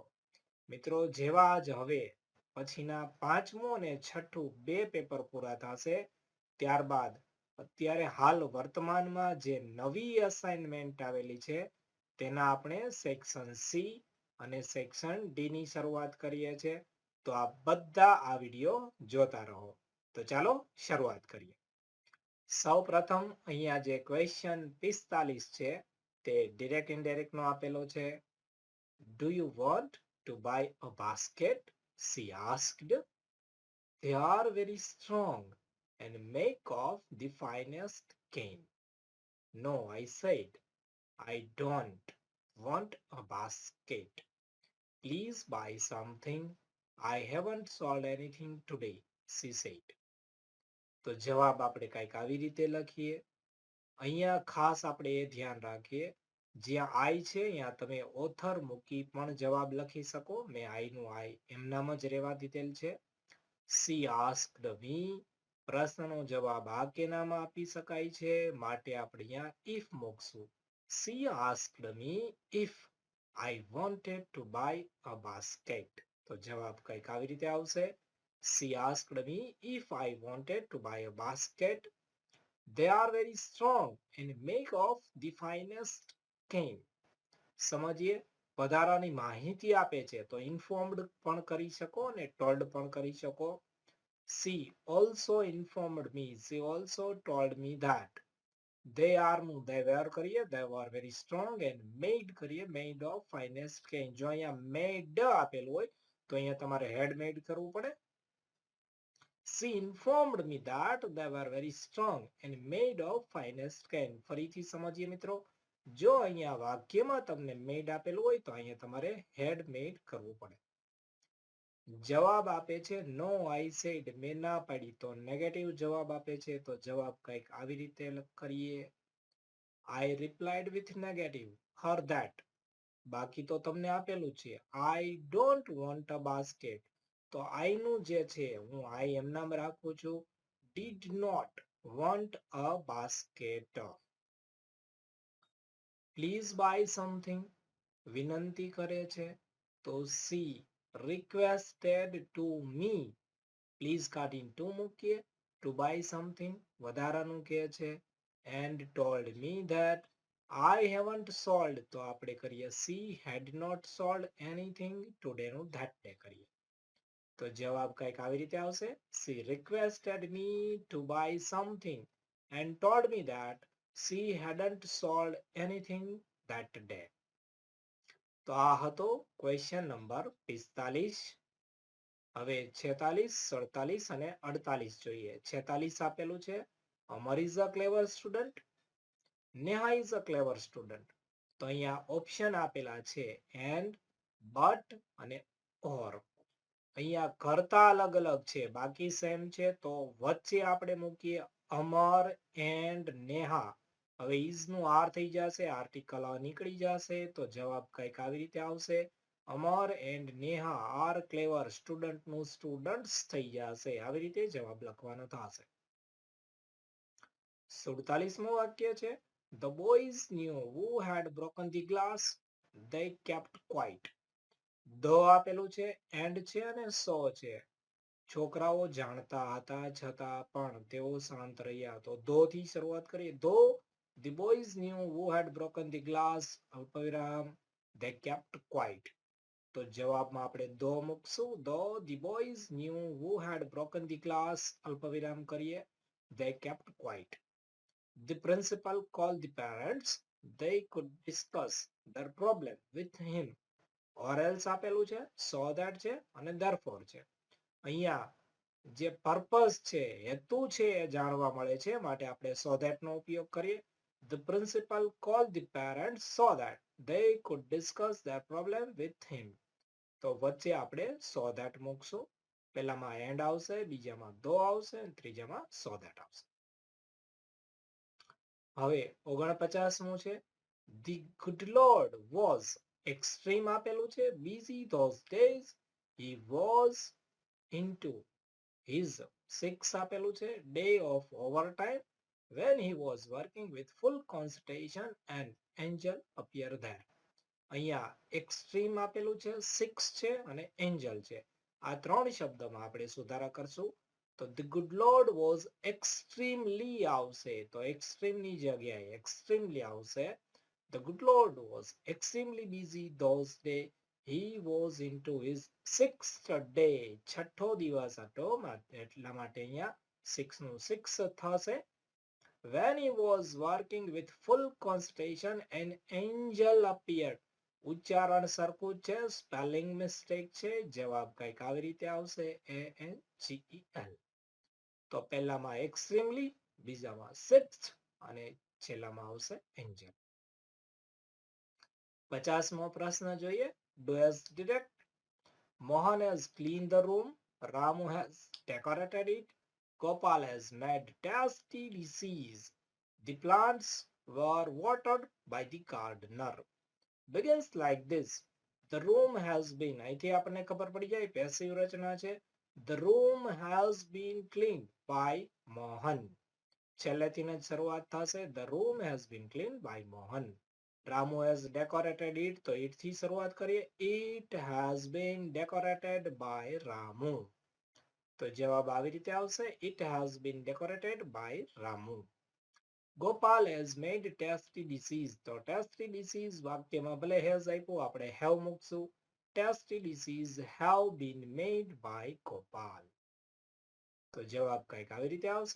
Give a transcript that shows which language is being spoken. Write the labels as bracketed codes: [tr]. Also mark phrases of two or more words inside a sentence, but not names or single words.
[gu] મિત્રો, જેવા જ હવે પછીના 5મું અને 6ઠું બે પેપર પૂરા થશે, ત્યારબાદ અત્યારે હાલ વર્તમાનમાં જે નવી અસાઇનમેન્ટ આવેલી છે તેના આપણે [en] section C [gu] અને [en] section D [gu] ની શરૂઆત કરીએ છીએ. તો આ બધા આ વિડીયો જોતા રહો. તો ચાલો શરૂઆત કરીએ. સૌ પ્રથમ અહીંયા જે ક્વેશ્ચન 45 છે તે [en] direct indirect [gu] નો આપેલો છે. [en] Do you want to buy a basket? She asked. They are very strong and make of the finest cane. No, I said, I don't want a basket. Please buy something. I haven't sold anything today, she said. [gu] તો જવાબ આપણે કંઈક આવી રીતે લખીએ. અહીંયા ખાસ આપણે એ ધ્યાન રાખીએ, જ્યાં આઈ છે અહીંયા તમે ઓથર મૂકી પણ જવાબ લખી શકો. મેં આઈ નું આઈ એમનામ જ રહેવા દીધેલ છે. [en] she asked me, [gu] પ્રશ્નનો જવાબ આ કેનામાં આપી શકાય છે, માટે આપણે અહીંયા ઇફ મૂકશું. [en] She asked me if I wanted to buy a basket. [gu] તો જવાબ કંઈક આવી રીતે આવશે. [en] She asked me if I wanted to buy a basket. They are very strong and make of the finest cane. [gu] સમજીએ, વધારાની માહિતી આપે છે તો ઇન્ફોર્મ્ડ પણ કરી શકો અને ટોલ્ડ પણ કરી શકો. [en] She also informed me. She also told me that they are નું they were કરીએ, they were very strong and made કરીએ, made of finest cane. [gu] જો અહીંયા made આપેલું હોય તો અહીંયા તમારે [en] head made [gu] કરવું પડે. [en] She informed me that they were very strong and made of finest cane. [gu] ફરીથી સમજીએ મિત્રો, જો અહીંયા વાક્યમાં તમને made આપેલું હોય તો અહીંયા તમારે [en] head made [gu] કરવું પડે. જવાબ આપે છે [en] no I said, [gu] મેં ના પાડી, તો નેગેટિવ જવાબ આપે છે તો જવાબ કંઈક આવી રીતે કરીએ. [en] I replied with negative her that. [gu] બાકી તો તમને આપેલું છે [en] I don't want a basket. [gu] તો I નું જે છે હું I એમ નામ રાખું છું. [en] Did not want a basket. Please buy something. [gu] વિનંતી કરે છે. તો [en] she requested to me. [gu] Please કાઢીને to મૂકીએ. [en] To buy something [gu] વધારાનું કહે છે. [en] And told me that I haven't sold. [gu] તો આપણે કરીએ [en] she had not sold anything today [gu] નું [en] that day [gu] કરીએ. તો જવાબ કંઈક આવી રીતે આવશે. [en] She requested me to buy something and told me that she hadn't sold anything that day. [gu] તો આ હતો [en] question number [gu] 45. હવે 46, 47 અને 48 જોઈએ. [en] 46 [gu] આપેલું છે [en] Amar is a clever student. Neha is a clever student. [gu] તો અહીંયા ઓપ્શન આપેલા છે [en] and, but [gu] અને or. અહીંયા કરતા અલગ અલગ છે, બાકી સેમ છે, તો વચ્ચે આપણે મૂકીએ અમર એન્ડ નેહા. હવે ઇઝ નું આર થઈ જશે, આર્ટિકલ નીકળી જશે, તો જવાબ કંઈક આવી રીતે આવશે. [en] Amar and Neha are clever. Student નું students [gu] થઈ જશે. આવી રીતે જવાબ લખવાનો થશે. 47મું વાક્ય છે [en] The boys knew who had broken the glass. They kept quiet. [gu] ધ આપેલું છે, એન્ડ છે અને સો છે. છોકરાઓ જાણતા હતા છતાં પણ તેઓ શાંત રહ્યા. તો ધો થી શરૂઆત કરીએ. [en] though the boys knew who had broken the glass, અલ્પવિરામ, they kept quiet. [gu] તો જવાબમાં આપણે ધો મૂકશું. [en] the boys knew who had broken the glass, [gu] અલ્પવિરામ કરીએ, [en] they kept quiet. The principal called the parents. They could discuss their problem with him. Or else [gu] આપેલું છે, [en] so that [gu] છે અને therefore છે. અહીંયા જે પર્પઝ છે, હેતુ છે એ જાણવા મળે છે, માટે આપણે [en] so that [gu] નો ઉપયોગ કરીએ. [en] The principal called the parents so that they could discuss their problem with him. [gu] તો વચ્ચે આપણે [en] so that [gu] મૂકશું. પહેલામાં and આવશે, બીજામાં though આવશે અને ત્રીજામાં [en] so that [gu] આવશે. હવે 49મું છે. [en] The good Lord was extreme [gu] આપેલું છે, [en] busy those days. He was into his 6 [gu] આપેલું છે, [en] day of overtime when he was working with full concentration and angel appeared there. [gu] અહીંયા extreme આપેલું છે, 6 છે અને angel છે. આ ત્રણ શબ્દમાં આપણે સુધારા કરશું. તો [en] the good Lord was extremely [gu] આવશે, તો extreme ની જગ્યાએ extremely આવશે. [en] The good Lord was extremely busy those days. He was into his 6th day. [gu] છઠ્ઠો દિવસ હતો, એટલા માટે અહીંયા 6 નું 6 થશે. [en] When he was working with full concentration, an angel appeared. [gu] ઉચ્ચારણ સરખું છે, [en] spelling mistake [gu] છે. જવાબ કંઈક આવી રીતે આવશે, ANGEL. તો પહેલામાં એક્સ્ટ્રીમલી, બીજામાં સિક્સ્થ અને છેલ્લામાં આવશે એન્જલ. 50મો પ્રશ્ન જોઈએ. [en] Do as direct. Mohan has cleaned the room. Ramu has decorated it. Gopal has made tasty dishes. The plants were watered by the gardener. Begins like this. The room has been, [gu] અહીંથી આપણને ખબર પડી જાય પેસિવ રચના છે. [en] The room has been cleaned by Mohan. [gu] છેલ્લેથી જ શરૂઆત થશે. [en] The room has been cleaned by Mohan. Ramu has decorated it, [gu] તો it થી શરૂઆત કરીએ. [en] It has been decorated by Ramu. [gu] તો જવાબ આવી રીતે આવશે. [en] It has been decorated by Ramu. Gopal has made tasty dishes. [gu] તો [en] tasty dishes [gu] વાક્યમાં ભલે has આપ્યું, આપણે have મૂકશું. [en] Tasty dishes have been made by Gopal. [gu] તો જવાબ કંઈક આવી રીતે આવશે.